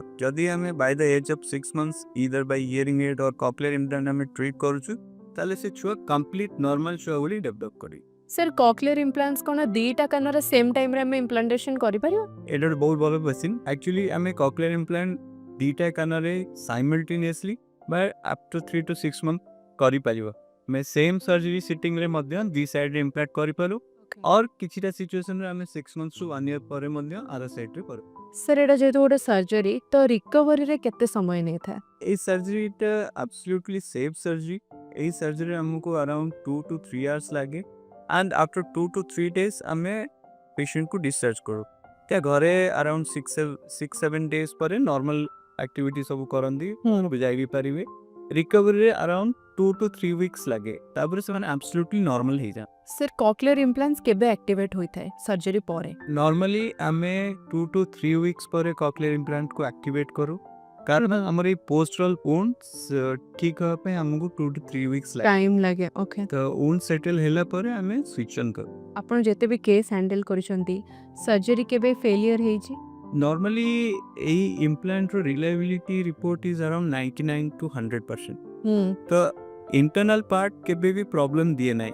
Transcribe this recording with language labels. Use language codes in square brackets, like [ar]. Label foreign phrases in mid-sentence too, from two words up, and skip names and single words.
[or] ଯଦି ଆମେ [en] by the age of 6 months either by hearing aid or cochlear implant [or] ଆମେ ଟ୍ରିଟ୍ କରୁଛୁ, ତାହେଲେ ସେ ଛୁଆ [en] complete normal [or] ଛୁଆ ଭଳି ଡେଭଲପ୍ କରିବ। ସାର୍ [en] cochlear implants [or] କ'ଣ ଦୁଇଟା କାନରେ [en] same timeରେ [or] ଆମେ ଇମ୍ପ୍ଲାଣ୍ଟେସନ୍ କରିପାରିବା? ଏଇଟା ଗୋଟେ ବହୁତ ଭଲ କ୍ୱେଶ୍ଚିନ୍। ଆକ୍ଚୁଆଲି ଆମେ [en] cochlear implant [or] ଦୁଇଟା କାନରେ ସାଇମଲ୍ଟେନିୟସଲି ବା [en] up to 3 to 6 months [or] କରିପାରିବ। ଆମେ [en] same surgery sittingରେ [or] ମଧ୍ୟ ଦୁଇ ସାଇଡ଼୍ରେ ଇମ୍ପ୍ଲାଣ୍ଟ କରିପାରୁ, ଅର୍ କିଛିଟା ସିଚୁଏସନ୍ରେ ଆମେ [en] 6 months to 1 year [or] ପରେ ମଧ୍ୟ ଆର ସାଇଡ଼୍ରେ କରୁ। ସାର୍ ଏଇଟା ଯେହେତୁ ଗୋଟେ ସର୍ଜରୀ, ତ ରିକଭରିରେ କେତେ ସମୟ ନେଇଥାଏ? এই [en] surgeryଟା absolutely safe surgery। [or] এই ସର୍ଜରୀ ଆମକୁ [en] around 2 to 3 hours [or] ଲାଗେ [en] and after 2 to 3 days [or] ଆମେ [en] patientକୁ discharge [or] କରୁ। त्या ଘରେ [en] around 6-7 days [or] ପରେ [en] normal activity [or] ସବୁ କରନ୍ତି, ଯାଇ ବି ପାରିବେ। ରିକଭରିରେ [en] around 2 to 3 weeks [or] ଲାଗେ, ତାପରେ ସେମାନେ [en] absolutely normal [or] ହେଇଯାନ୍ତି। ସାର୍ [en] cochlear implants [or] କେବେ ଆକ୍ଟିଭେଟ୍ ହୋଇଥାଏ ସର୍ଜରୀ ପରେ? ନର୍ମାଲି ଆମେ [en] 2 to 3 weeks [or] ପରେ [en] cochlear implantକୁ activate [or] କରୁ, କାରଣ ଆମର ଏଇ [en] postaural wounds [or] ଠିକ୍ ହେବା ପାଇଁ ଆମକୁ [en] 2 to 3 weeks [or] ଲାଗେ। ଟାଇମ୍ ଲାଗେ। ଓକେ। ତ [en] wound settle [or] ହେଲା ପରେ ଆମେ [en] switch on [or] କରୁ। ଆପଣ ଯେତେ ବି [en] case handle [or] କରିଛନ୍ତି, ସର୍ଜରୀ କେବେ ଫେଲିୟର ହେଇଛି? [en] normally ଏଇ implantର reliability report is around 99 to 100%। [or] ତ [en] internal part [or] କେବେ ବି ପ୍ରୋବ୍ଲେମ୍ ଦିଏ ନାହିଁ।